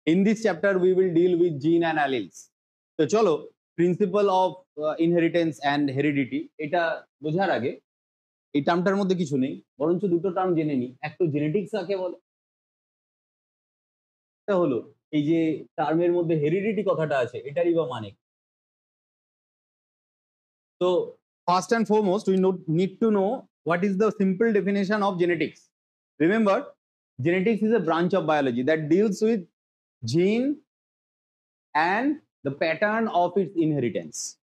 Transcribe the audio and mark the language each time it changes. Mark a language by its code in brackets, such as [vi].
[en] In this chapter we will deal with gene and alleles. [bn] তো চলো principal of inheritance and heredity এটা বোঝার আগে এই টার্মটার মধ্যে কিছু নেই, বরঞ্চ দুটো টার্ম জেনে নিই। এক তো জেনেটিক্স কাকে বলে, এটা হলো এই যে টার্মের মধ্যে হেরিডিটি কথাটা আছে এটারই বা মানে। [en] তো first and foremost we need to know what is the simple definition of genetics. Remember, genetics is a branch of biology that deals with gene and the pattern of its inheritance.